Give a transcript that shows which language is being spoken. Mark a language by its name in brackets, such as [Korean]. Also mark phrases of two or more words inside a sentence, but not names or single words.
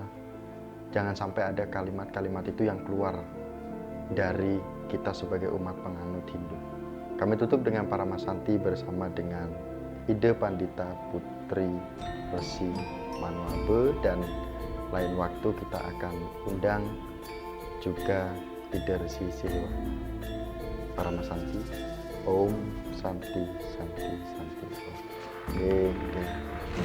[Indonesian] Jangan sampai ada kalimat-kalimat itu yang keluar dari kita sebagai umat penganut Hindu. Kami tutup dengan para Masanti bersama dengan Ide Pandita Putri Resi Manuabe, dan lain waktu kita akan undang juga Ide Resi Siliwangi. [Sanskrit] Para Masanti, Om Santi Santi Santi Om.